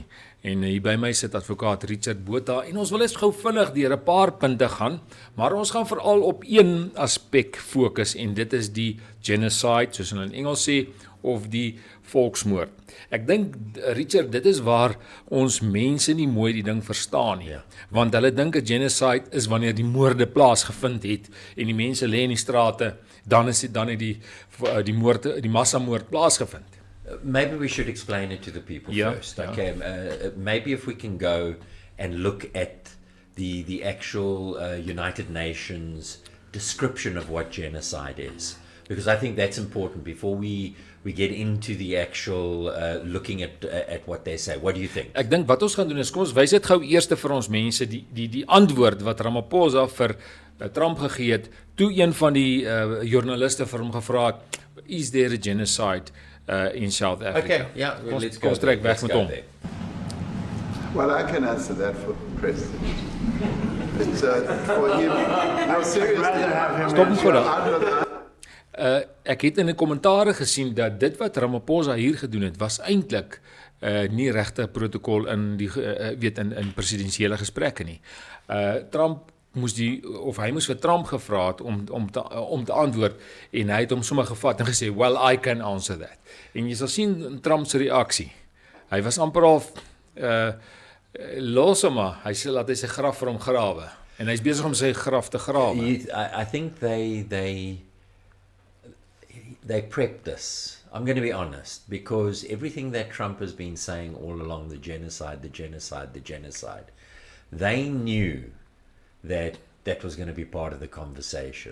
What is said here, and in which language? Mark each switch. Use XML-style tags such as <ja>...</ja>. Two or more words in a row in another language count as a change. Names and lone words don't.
<af>En hier by my sit advokaat Richard Botha en ons wil eens gou vinnig deur 'n paar punte gaan, maar ons gaan veral op een aspek fokus en dit is die genocide, soos hulle in Engels sê, of die volksmoord. Ek dink, Richard, dit is waar ons mense nie mooi die ding verstaan nie. Want hulle dink 'n genocide is wanneer die moorde plaasgevind het en die mense lê in die strate, dan het die massamoord plaasgevind.</af> <en>Maybe we should explain it to the people first. Okay, maybe if we can go and look at the actual United Nations description of what genocide is, because I think that's important before we get into the actual looking at what they say. What do you think?</en> <af>Ek dink wat ons gaan doen is, kom ons wys dit gou eers vir ons mense die antwoord wat Ramaphosa vir Trump gegee het, toe een van die joernaliste vir hom gevra het,</af> <en>is there a genocide in South Africa? Okay, yeah, well, let's go.</en> <af>Trek weg met hom.</af> <en>Well, I can answer that for the president. It's for him. No, seriously.</en> <af>Stop hom gou. Ek het in 'n kommentaar gesien dat dit wat Ramaphosa hier gedoen het, was eintlik nie regte protokol in die in presidensiële gesprekke nie. Trump hy moes vir Trump gevra het om te antwoord en hy het hom sommer gevat en gesê,</af> <en>well, I can answer that.</en> <af>En jy sal sien Trump se reaksie. Hy was amper half los hom maar, hy sê laat hy sy graf vir hom grawe en hy's besig om sy graf te grawe.</af> <en>I think they prepped this. I'm going to be honest, because everything that Trump has been saying all along, the genocide, they knew that was going to be part of the conversation.</en>